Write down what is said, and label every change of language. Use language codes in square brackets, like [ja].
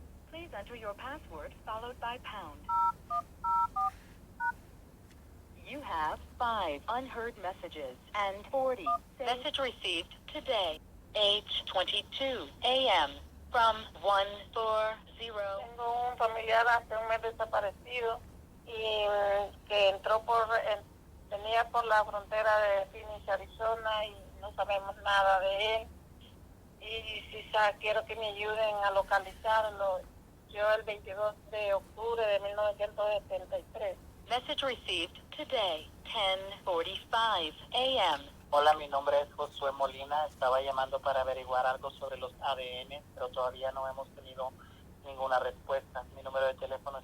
[en] Please enter your password followed by pound. You have 5 unheard messages and 40. Message received today, 8:22 a.m. from 140. [es] Tengo un familiar hace un mes desaparecido y que venía por la frontera de Phoenix, Arizona, y no sabemos nada de él. Y quiero que me ayuden a localizarlo. Yo el 22 de octubre de 1973. [en] Message received today, 10:45 a.m. [es] Hola, mi nombre es Josué Molina. Estaba llamando para averiguar algo sobre los ADN, pero todavía no hemos tenido ninguna respuesta. Mi número de teléfono es...